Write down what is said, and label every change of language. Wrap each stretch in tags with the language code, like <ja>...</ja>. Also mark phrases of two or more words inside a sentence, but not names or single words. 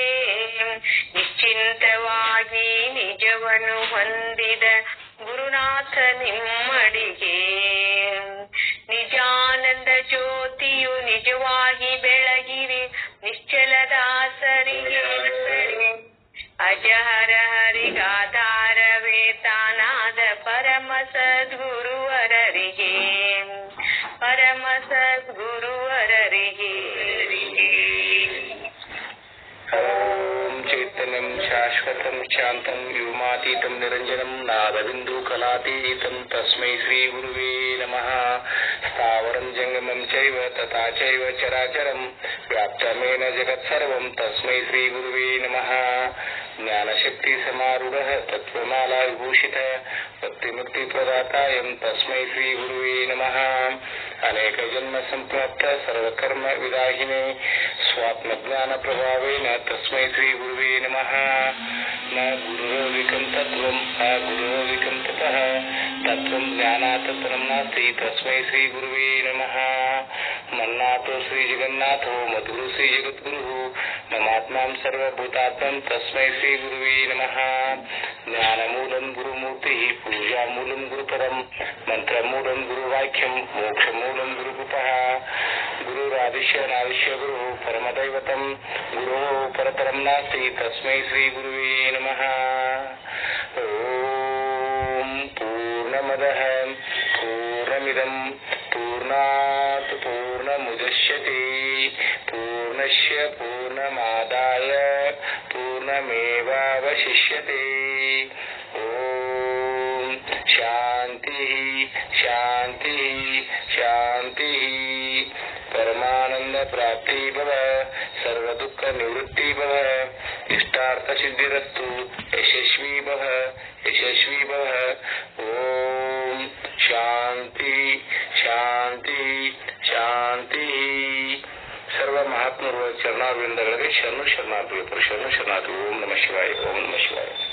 <kn>ನಿಶ್ಚಿಂತವಾಗಿ ನಿಜವನ್ನು ಹೊಂದಿದ ಗುರುನಾಥ ನಿಮ್ಮಡಿಗೆ ನಿಜಾನಂದ ಜ್ಯೋತಿಯು ನಿಜವಾಗಿ ಬೆಳಗಿರಿ ನಿಶ್ಚಲದಾಸರಿಗೆ ಅಜಹರ ಹರಿಗಾಧಾರವೇ ತಾನಾದ ಪರಮ ಸದ್ಗುರುವರರಿಗೆ ಪರಮ ಸದ್ಗುರುವರರಿಗೆ</kn> <sa>ಓಂ ಚೈತನ್ಯಂ ಶಾಶ್ವತಂ ಶಾಂತಂ ವ್ಯೋಮಾತೀತಂ ನಿರಂಜನಂ ನಾದಬಿಂದು ಕಲಾತೀತಂ ತಸ್ಮೈ ಶ್ರೀ ಗುರುವೇ ನಮಃ ಸ್ಥಾವರಂ ಜಂಗಮಂ ಚೈವ ತಥಾ ಚೈವ ಚರಾಚರಂ ವ್ಯಾಪ್ತಮೇನ ಜಗತ್ಸರ್ವಂ ತಸ್ಮೈ ಶ್ರೀ ಗುರುವೇ ನಮಃ ಜ್ಞಾನಶಕ್ತಿ ಸಮಾರೂಢಃ ತತ್ವಮಾಲಾ ವಿಭೂಷಿತಃ ಭಕ್ತಿಮುಕ್ತಿ ಪ್ರದಾತಾಯಂ ತಸ್ಮೈ ಶ್ರೀ ಗುರುವೇ ನಮಃ ಅನೇಕ ಜನ್ಮ ಸಂಪ್ರಾಪ್ತ ಸರ್ವಕರ್ಮ ವಿದಾಹಿನೇ ಸ್ವಾತ್ಮಜ್ಞಾನ ಪ್ರಭಾವೇನ ತಸ್ಮೈ ಶ್ರೀ ಗುರುವೇ ನಮಃ ನ ಗುರುರವಿಕಂ ತತ್ವಂ ನ ಗುರುರವಿಕಂ ತತಃ ತತ್ವಂ ಜ್ಞಾನಾತ್ ಪರಂ ನಾಸ್ತಿ ತಸ್ಮೈ ಶ್ರೀ ಗುರುವೇ ನಮಃ ಮನ್ನಾಥೋ ಶ್ರೀ ಜಗನ್ನಾಥೋ ಮಧುರು ಶ್ರೀ ಜಗದ್ಗುರು ನಮಾತ್ಮಾಂ ಸರ್ವಭೂತಾತ್ಮಂ ತಸ್ಮೈ ಶ್ರೀ ಗುರುವೇ ನಮಃ ಜ್ಞಾನಮೂಲಂ ಗುರುಮೂರ್ತಿ ಪೂಜಾಮೂಲಂ ಗುರುಪರಂ ಮಂತ್ರಮೂಲಂ ಗುರುವಾಕ್ಯಂ ಮೋಕ್ಷಮೂಲಂ ಗುರುಗುಪಃ ಗುರುರಾದಿಶ್ಯ ನಾದಿಶ್ಯ ಗುರು ಪರಮದೈವತಂ ಗುರು ಪರತರಂ ನಾಸ್ತಿ ತಸ್ಮೈ ಶ್ರೀ ಗುರುವೇ ನಮಃ ಓಂ ಪೂರ್ಣಮದಃ ಪೂರ್ಣಮಿದಂ ಪೂರ್ಣಾತ್ ಪೂರ್ಣಮುದಚ್ಯತೆ ಪೂರ್ಣಸ್ಯ ಪೂರ್ಣಮಾದಾಯ ಪೂರ್ಣಮೇವಾವಶಿಷ್ಯತೆ ಓಂ ಶಾಂತಿ ಶಾಂತಿ ಶಾಂತಿ ಪರಮಾನಂದ ಪ್ರಾಪ್ತಿ ಭವ ಸರ್ವ ದುಃಖ ನಿವೃತ್ತಿ ಭವ ಇಷ್ಟಾರ್ಥ ಸಿದ್ಧಿರಸ್ತು ಯಶಸ್ವಿ ಭವ ಯಶಸ್ವಿ ಭವ ಓಂ ಶಾಂತಿ ಶಾಂತಿ ಶಾಂತಿ</sa> <kn>ಸರ್ವ ಮಹಾತ್ಮರ ಚರಣಾರವಿಂದಗಳಿಗೆ ಶರಣು ಶರಣಾರ್ಥಿಗಳು ಶರಣು ಶರಣಾರ್ಥಿ</kn> <sa>ಓಂ ನಮಃ ಶಿವಾಯ ಓಂ ನಮಃ ಶಿವಾಯ</sa>